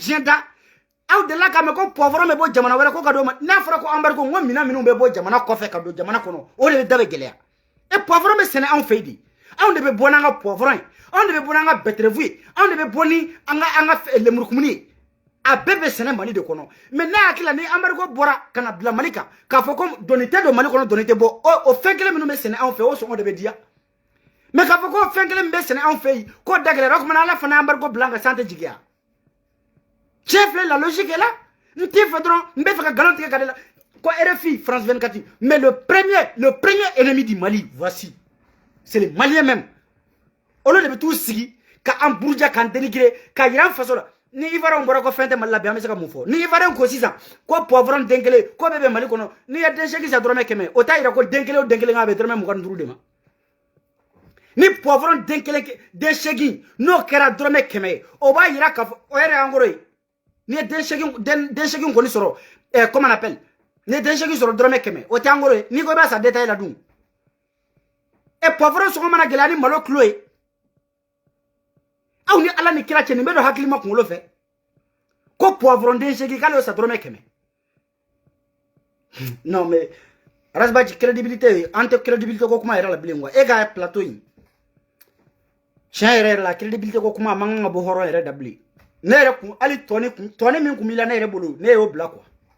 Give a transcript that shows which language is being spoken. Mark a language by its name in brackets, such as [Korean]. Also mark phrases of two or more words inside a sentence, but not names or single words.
[Bambara] diɲɛ da aw delila k'a mɛn ko poivron bɛ bɔ jamana wɛrɛ ko ka d'o ma n'a fɔra ko embargo n ko minɛn minnu bɛ bɔ jamana kɔfɛ ka don jamana kɔnɔ o de bɛ da bɛ gɛlɛya poivron bɛ sɛnɛ anw fɛ yen de anw de bɛ bɔ n'an ka poivron ye anw de bɛ bɔ n'an ka betterave ye anw de bɛ bɔ ni an ka lemurukumuni ye a bɛɛ bɛ sɛnɛ Mali de kɔnɔ mais n'a hakili la ni embargo bɔra ka na bila Mali kan k'a fɔ ko doni tɛ don Mali kɔnɔ doni tɛ bɔ o fɛn kelen minnu bɛ sɛnɛ anw fɛ o sɔngɔ de bɛ diya mais k'a fɔ ko fɛn kelen min bɛ sɛnɛ anw fɛ yen k'o da gɛlɛyara o tuma ala fana embargo bila an kan san tɛ jigiya tiɲɛ filɛ [French] la logique est là [Bambara] n t'i fɛ dɔrɔn n bɛ fɛ ka nkalon tigɛ ka de la ko RFI France 24 [French] mais le premier ennemi du Mali voici c'est les Maliens même [Bambara] olu de bɛ t'u sigi ka an buruja k'an dénigrer ka yira an faso la ni Ivoirien bɔra ko fɛn tɛ Mali la bi an bɛ se ka mun fɔ ni Ivoirien ko sisan ko poivron den kelen ko bɛɛ bɛ Mali kɔnɔ n'i ye den 8 san dɔrɔmɛ 100 o t'a yira ko den kelen o den kelen k'a bɛ dɔrɔmɛ 25 de ma ni poivron den 8 n'o kɛra dɔrɔmɛ 100 ye o b'a yira k'a fɔ o yɛrɛ y'an kɔrɔ ye n'i ye den 8 kɔni sɔrɔ [French] comment on appelle [Bambara] n'i ye den 8 sɔrɔ dɔrɔmɛ 100 o tɛ an kɔrɔ ye n'i ko i b'a san détail la dun poivron sɔngɔ mana gɛlɛya ni malo kilo ye aw ni ala ni kira cɛ nin bɛ don hakili ma kunkolo fɛ ko poivron den 8 k'ale y'o san dɔrɔmɛ 100 [French] non mais [Bambara] Rasbaji crédibilité an tɛ crédibilité ko kuma yɛrɛ la bilen quoi e ka plateau in tiɲɛ yɛrɛ la crédibilité ko kuma a man kan ka bɔ hɔrɔn yɛrɛ da bilen ne yɛrɛ kun hali tɔni min kun b'i la ne yɛrɛ bolo ne y'o bila quoi